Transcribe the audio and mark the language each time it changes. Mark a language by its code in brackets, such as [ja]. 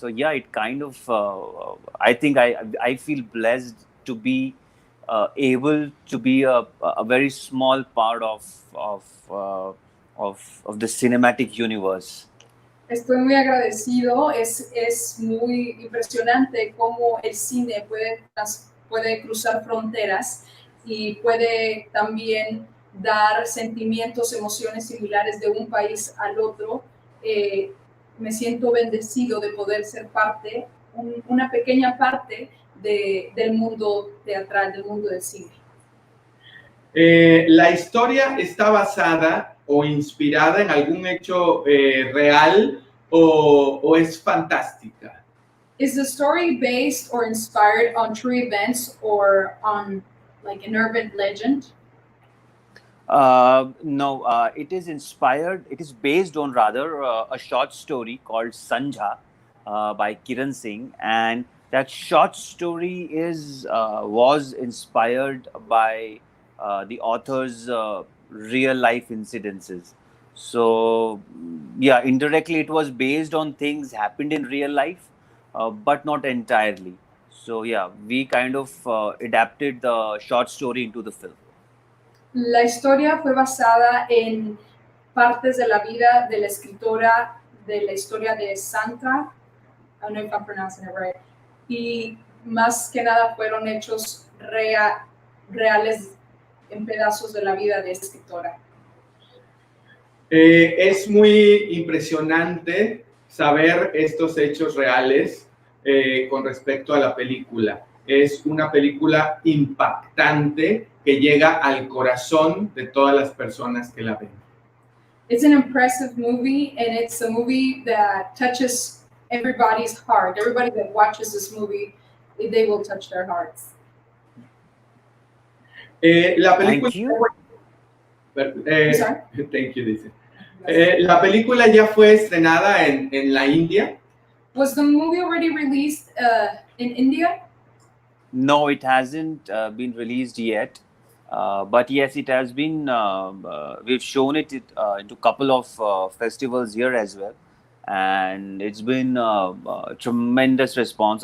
[en] So yeah, it kind of I think I feel blessed to be able to be a very small part of the cinematic universe. [es] Estoy muy agradecido, es muy impresionante cómo el cine puede cruzar fronteras y puede también dar sentimientos, emociones similares de un país al otro. Me siento bendecido de poder ser parte, una pequeña parte del mundo teatral, del mundo del cine. ¿La historia está basada o inspirada en algún hecho real o es fantástica? [en] Is the story based or inspired on true events or on like an urban legend? No, it is inspired. It is based on rather a short story called Sanja by Kiran Singh, and that short story was inspired by the author's real life incidences. So yeah, indirectly it was based on things happened in real life, but not entirely. So yeah, we kind of adapted the short story into the film. [es] La historia fue basada en partes de la vida de la escritora de la historia de Santa. [en] I don't know if I'm pronouncing it right. [es] Y más que nada fueron hechos reales en pedazos de la vida de esta escritora. Es muy impresionante saber estos hechos reales con respecto a la película. Es una película impactante que llega al corazón de todas las personas que la ven. [en] It's an impressive movie, and it's a movie that touches everybody's heart. Everybody that watches this movie, they will touch their hearts. [es] La película. [en] Thank you. Thank you, [es] dice. La película ya fue estrenada en la India. [en] Was the movie already released in India? No, it hasn't been released yet. But yes, it has been. We've shown it into a couple of festivals here as well, and it's been a tremendous response.